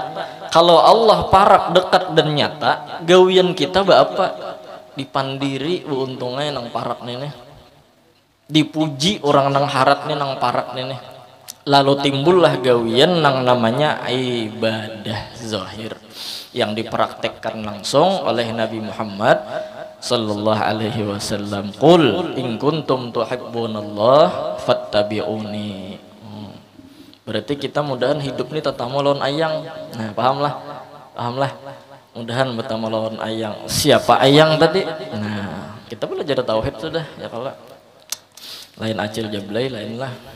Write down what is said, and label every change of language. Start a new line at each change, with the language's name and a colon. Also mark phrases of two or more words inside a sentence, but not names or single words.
Banjar: Kalau Allah parak, dekat dan nyata, gawian kita apa? Dipandiri untungnya nang parak nih, dipuji orang nang harat nih nang parak nih. Lalu timbullah gawian nang namanya ibadah zahir yang dipraktekkan langsung oleh Nabi Muhammad
Arabic: صلى الله عليه وسلم. قل إن كنتم تحبون الله فاتبعوني.
Banjar: Berarti kita mudahan hidup ini tetamu lawan ayang. Nah, pahamlah. Mudahan bertemu lawan ayang. Siapa ayang tadi? Nah, kita belajar tauhid sudah ya kalau lain acil jablay lainlah.